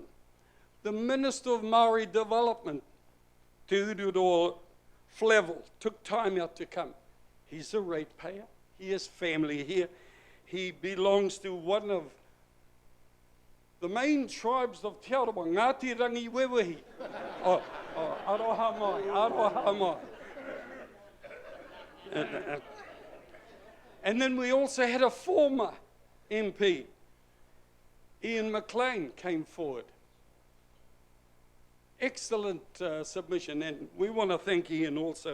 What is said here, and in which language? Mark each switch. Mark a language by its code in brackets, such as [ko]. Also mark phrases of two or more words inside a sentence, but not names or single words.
[en] The Minister of Maori Development, Te Ururoa Flavel, took time out to come. He's a ratepayer. He has family here. He belongs to one of the main tribes of Te Arawa, Ngāti Rangi Wewehi. [mi] Aroha mai, aroha mai. [en] And then we also had a former MP, Ian McLean, came forward. Excellent submission, and we want to thank Ian also.